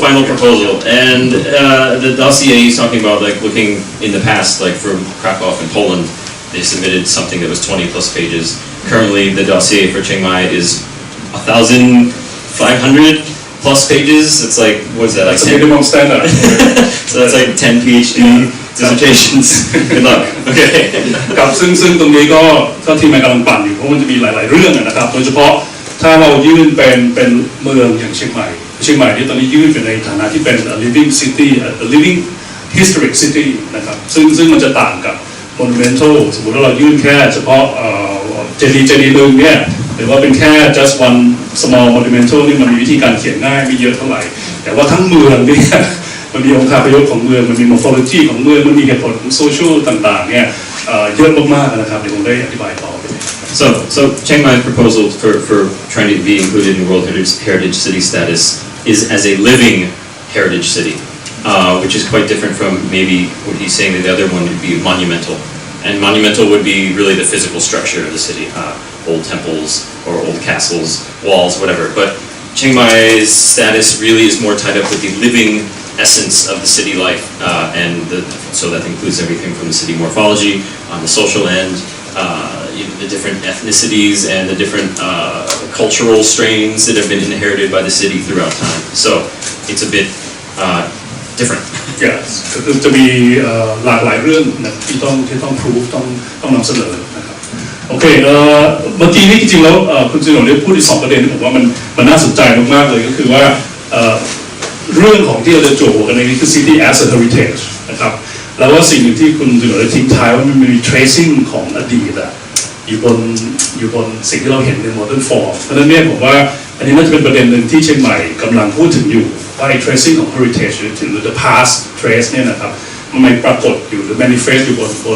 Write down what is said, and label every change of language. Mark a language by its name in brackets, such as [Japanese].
[English] Final proposal, and the dossier he's talking about, like looking in the past, like for Krakow in Poland, they submitted something that was 20 plus pages. Currently, the dossier for Chiang Mai is 1,500 plus pages. It's like, what is that? That's like 10? Minimum standard. So that's like 10 PhD dissertations. Good luck. Okay. [Thai] ครับซึ่งตรงนี้ก็ทีมงานกำลังปั่นอยู่เพราะมันจะมีหลายๆเรื่องนะครับโดยเฉพาะถ้าเรายื่นเป็นเมืองอย่างเชียงใหม่นี่ตอนนี้ยื่นเป็นในฐานะที่เป็น [English] living city living historic city [Thai] นะครับซึ่งมันจะต่างกับ monumental สมมติว่าเรายื่นแค่เฉพาะ เจดีย์นึงเนี่ยหรือว่าเป็นแค่ [English] just one small monumental [Thai] นี่มันมีวิธีการเขียนง่ายไม่เยอะเท่าไหร่แต่ว่าทั้งเมืองเนี่ยมันมีองค์คาพยพของเมืองมันมี morphology ของเมืองมันมีเหตุผลของ social ต่างๆเนี่ยเยอะมากๆนะครับเดี๋ยวผมได้อธิบายต่อไป [English] So Chiang Mai's proposal for trying to be included in World Heritage City status is as a living heritage city, which is quite different from maybe what he's saying that the other one would be monumental. And monumental would be really the physical structure of the city, old temples or old castles, walls, whatever. But Chiang Mai's status really is more tied up with the living essence of the city life, so that includes everything from the city morphology, on the social end, the different ethnicities and the different cultural strains that have been inherited by the city throughout time. So it's a bit different. [Thai] Yes, จะมีหลากหลายเรื่องนะที่ต้องproveต้องนำเสนอนะครับโอเคเมื่อกี้นี้จริงๆแล้วคุณจิโนะได้พูดอีก2 ประเด็นที่ผมว่ามันน่าสนใจมากๆเลยก็คือว่า เรื่องของที่เราจะโจทย์กันในนี้คือ [English] city as a heritage [Thai] นะครับแล้วว่าสิ่งหนึ่งที่คุณจิโนะได้ทิ้งท้ายว่ามันมี tracing ของอดีตอยู่บนสิ่งที่เราเห็นใน modern form เพราะฉะนั้นเนี่ยผมว่าอันนี้น่าจะเป็นประเด็นหนึ่งที่เชียงใหม่กำลังพูดถึงอยู่ว่า tracing ของ heritage หรือ [English] the past trace [Thai] เนี่ยนะครับมันไม่ปรากฏอยู่หรือ manifest อยู่บน